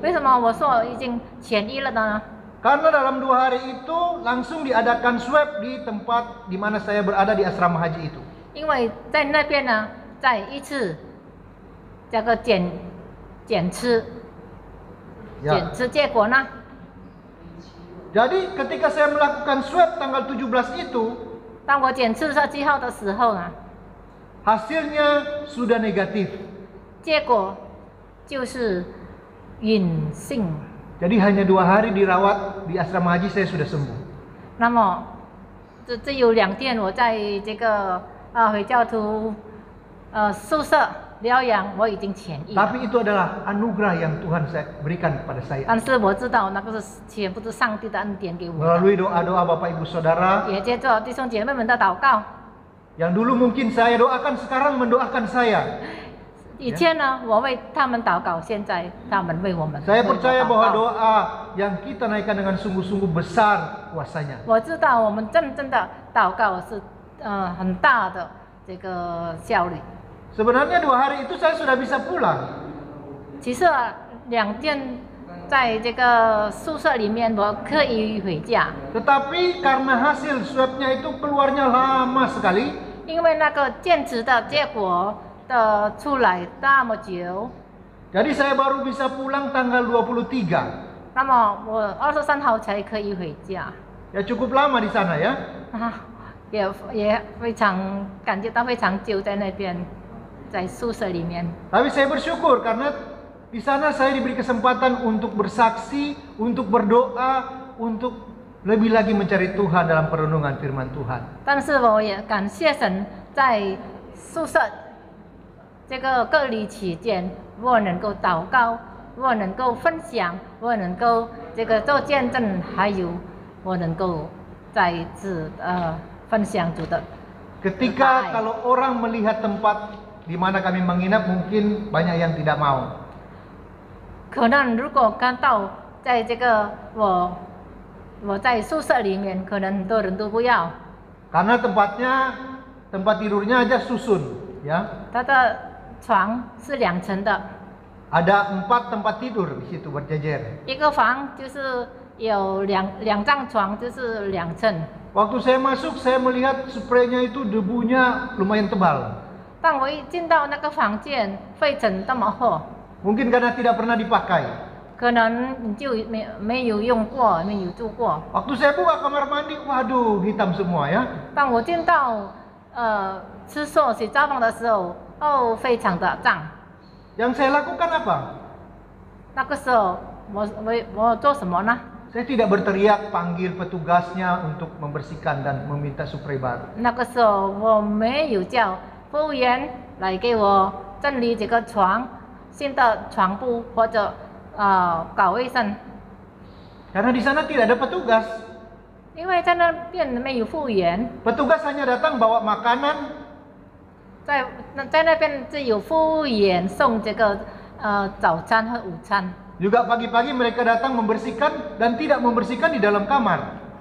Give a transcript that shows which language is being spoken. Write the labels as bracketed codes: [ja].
[zh] 为什么我说已经痊愈了呢？ [id] Karena dalam 2 hari itu langsung diadakan swab di tempat di mana saya berada di asrama haji itu. [zh] 因为在那边呢，再一次这个检测 [id] Ya. [zh] 结果呢， [id] Jadi ketika saya melakukan swab tanggal 17 itu, [zh] 当我检测7号的时候呢， [id] hasilnya sudah negatif. [zh] 结果就是阴性。 [id] Jadi hanya 2 hari dirawat di asrama haji saya sudah sembuh. [zh] 那么只有2天，我在这个回教徒宿舍疗养，我已经痊愈了。 [id] Tapi itu adalah anugerah yang Tuhan berikan kepada saya. [zh] 但是我知道那个是全部是上帝的恩典给我的， [id] Melalui doa-doa Bapak Ibu Saudara [zh] 也借着弟兄姐妹们的祷告。 [id] yang dulu mungkin saya doakan, sekarang mendoakan saya. [zh] 以前呢，我为他们祷告，现在他们为我们。 [id] Saya [zh] 为我 [id] percaya [zh] 祷 [id] bahwa [zh] 告 [id] doa yang kita naikkan dengan sungguh-sungguh besar kuasanya. [zh] 我知道我们真正的祷告是很大的这个效率。 [id] Sebenarnya 2 hari itu saya sudah bisa pulang. [zh] 其实2天在这个宿舍里面，我可以回家。 [id] Tetapi karena hasil swabnya itu keluarnya lama sekali, [zh] 因为那个坚持的结果的出来那么久。 [id] Jadi saya baru bisa pulang tanggal 23. [zh] 那么我23号才可以回家， [id] Ya cukup lama di sana ya. [zh] 也非常感觉到非常久在那边，在宿舍里面。 [id] Tapi saya bersyukur karena di sana saya diberi kesempatan untuk bersaksi, untuk berdoa, untuk lebih lagi mencari Tuhan dalam perenungan firman Tuhan. [zh] 但是我也感谢神，在宿舍这个隔离期间，我能够祷告，我能够分享，我能够这个做见证，还有我能够再一次分享主的。 [id] Ketika kalau orang melihat tempat di mana kami menginap, mungkin banyak yang tidak mau. [zh] 可能如果看到在这个我在宿舍里面，可能很多人都不要。 [id] Karena tempat tidurnya aja susun, ya. [zh] 他的床是2层的， [id] Ada 4 tempat tidur di situ berjejer. [zh] 一个房就是有两张床，就是2层。 [id] Waktu saya masuk, saya melihat spraynya itu debunya lumayan tebal. [zh] 当我一进到那个房间，灰尘这么厚， [id] Mungkin karena tidak pernah dipakai. [zh] 可能你就没有用过，没有住过。 [id] Waktu saya buka kamar mandi, waduh hitam semua ya. [zh] 当我进到厕所洗澡房的时候，非常的脏。 [id] Yang saya lakukan apa? [zh] 那个时候我做什么呢？ [id] Saya tidak berteriak panggil petugasnya untuk membersihkan dan meminta spray baru. [zh] 那个时候我没有叫服务员来给我整理这个床，新的床铺或者搞卫生， [id] Karena di sana tidak ada petugas. [zh] 因为在那边没有服务员， [id] Petugas hanya datang bawa makanan, [zh] 在那边只有服务员送这个早餐和午餐。 [id] juga pagi-pagi mereka datang membersihkan dan tidak membersihkan di dalam kamar.